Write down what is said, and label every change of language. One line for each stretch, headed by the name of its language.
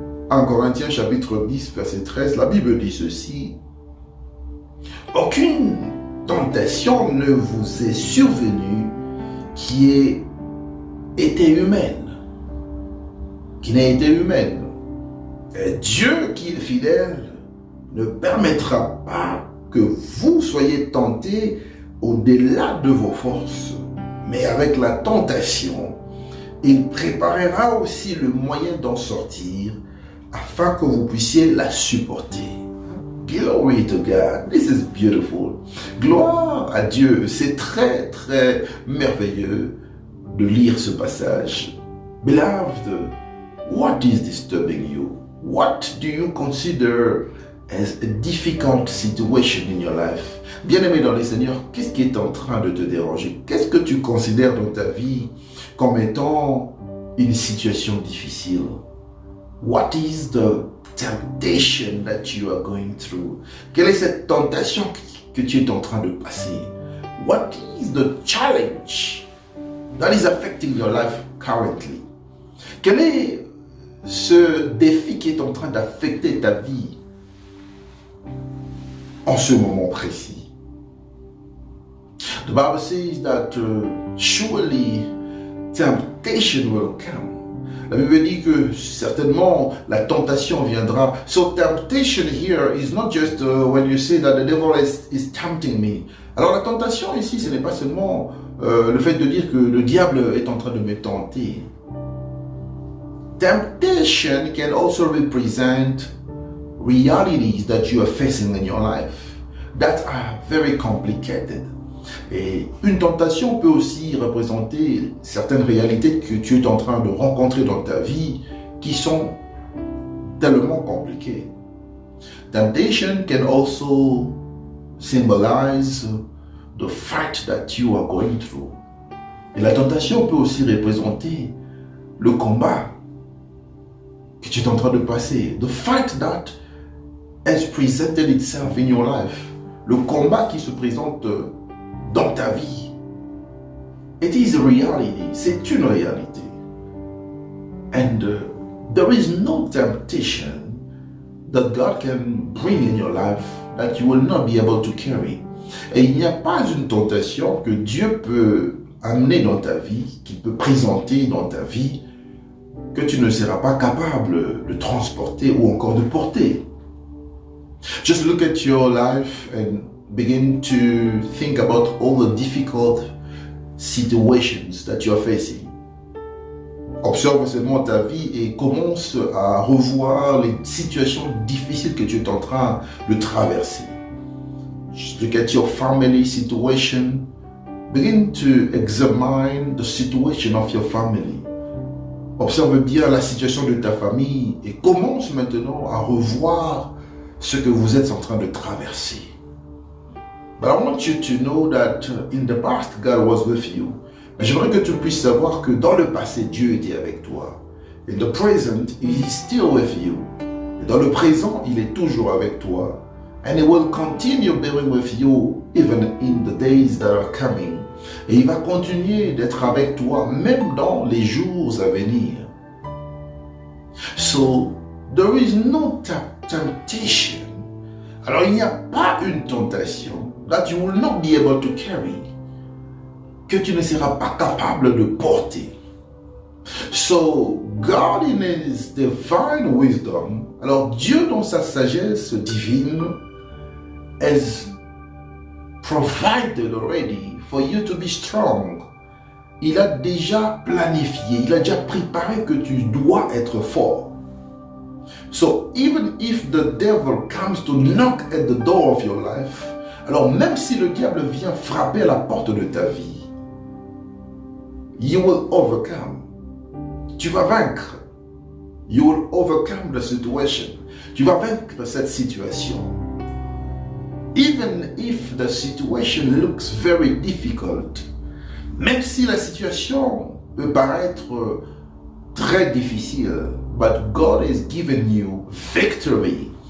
French: 1 Corinthiens chapitre 10 verset 13, la Bible dit ceci: « Aucune tentation ne vous est survenue qui ait été humaine, qui n'a été humaine. Et Dieu qui est fidèle ne permettra pas que vous soyez tentés au-delà de vos forces, mais avec la tentation, il préparera aussi le moyen d'en sortir afin que vous puissiez la supporter. »
English: Glory to God. This is beautiful.
French: Gloire à Dieu. C'est très, très merveilleux de lire ce passage.
English: Beloved, what is disturbing you? What do you consider as a difficult situation in your life?
French: Bien-aimé dans le Seigneur, qu'est-ce qui est en train de te déranger? Qu'est-ce que tu considères dans ta vie comme étant une situation difficile?
English: What is the temptation that you are going through?
French: Quelle est cette tentation que tu es en train de passer?
English: What is the challenge that is affecting your life currently?
French: Quel est ce défi qui est en train d'affecter ta vie en ce moment précis?
English: The Bible says that surely temptation will come.
French: La Bible dit que certainement la tentation viendra.
English: So temptation here is not just when you say that the devil is tempting me.
French: Alors la tentation ici, ce n'est pas seulement le fait de dire que le diable est en train de me tenter.
English: Temptation can also represent realities that you are facing in your life that are very complicated.
French: Et une tentation peut aussi représenter certaines réalités que tu es en train de rencontrer dans ta vie qui sont tellement compliquées.
English: Temptation can also symbolize the fight that you are going through.
French: Et la tentation peut aussi représenter le combat que tu es en train de passer.
English: The fight that has presented itself in your life.
French: Le combat qui se présente dans ta vie.
English: It is a reality.
French: C'est une réalité.
English: And there is no temptation that God can bring in your life that you will not be able to carry.
French: Et il n'y a pas une tentation que Dieu peut amener dans ta vie, qu'il peut présenter dans ta vie, que tu ne seras pas capable de transporter ou encore de porter.
English: Just look at your life and begin to think about all the difficult situations that you are facing.
French: Observe seulement ta vie et commence à revoir les situations difficiles que tu es en train de traverser.
English: Just look at your family situation. Begin to examine the situation of your family.
French: Observe bien la situation de ta famille et commence maintenant à revoir ce que vous êtes en train de traverser.
English: But I want you to know that in the past, God was with you.
French: Mais j'aimerais que tu puisses savoir que dans le passé, Dieu était avec toi.
English: In the present, He is still with you.
French: Et dans le présent, il est toujours avec toi.
English: And He will continue being with you even in the days that are coming.
French: Et il va continuer d'être avec toi même dans les jours à venir.
English: So, there is no temptation.
French: Alors il n'y a pas une tentation
English: that you will not be able to carry,
French: que tu ne seras pas capable de porter.
English: So, God in His divine wisdom,
French: alors Dieu dans sa sagesse divine,
English: has provided already for you to be strong.
French: Il a déjà planifié, il a déjà préparé que tu dois être fort.
English: So even if the devil comes to knock at the door of your life,
French: alors même si le diable vient frapper à la porte de ta vie,
English: you will overcome.
French: Tu vas vaincre.
English: You will overcome the situation.
French: Tu vas vaincre cette situation.
English: Even if the situation looks very difficult,
French: même si la situation peut paraître très difficile,
English: but God has given you victory.